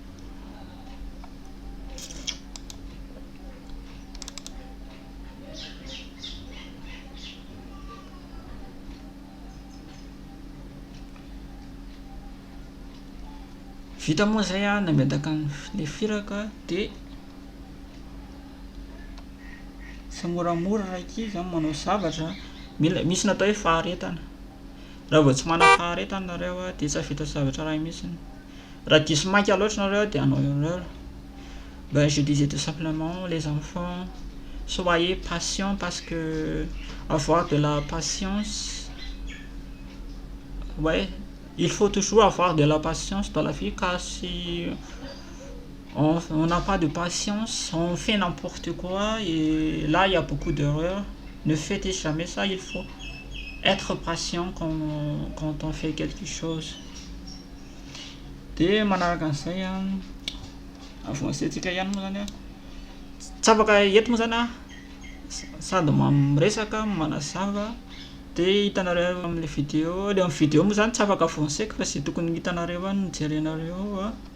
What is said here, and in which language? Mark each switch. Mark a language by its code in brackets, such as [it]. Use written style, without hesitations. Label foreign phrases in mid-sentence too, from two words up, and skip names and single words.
[mg] vita moa zay nametaka le firaka de tsy moramora raika izy manao zavatra misy natao hoe faharetana. Raha vao tsy mana faharetana nareo de tsy afita zavatra raha mihitsiny. Raha diso maika loatra nareo de anao erreur. [fr] Je disais tout simplement les enfants, soyez patients parce que avoir de la patience, ouais, il faut toujours avoir de la patience dans la vie, car si on n'a pas de patience, on fait n'importe quoi et là il y a beaucoup d'erreurs. Ne faites jamais ça, il faut être patient quand on fait quelque chose. [mg] De manaraka an'izay avancetsika ihany moa zany tsy afaka eto moa zany sady miresaka manazava de hitanareo amin'ny vidéo. Le amin'ny vidéo moa zany tsy afaka avanceko fa sy tokony hitanareo no jerenareo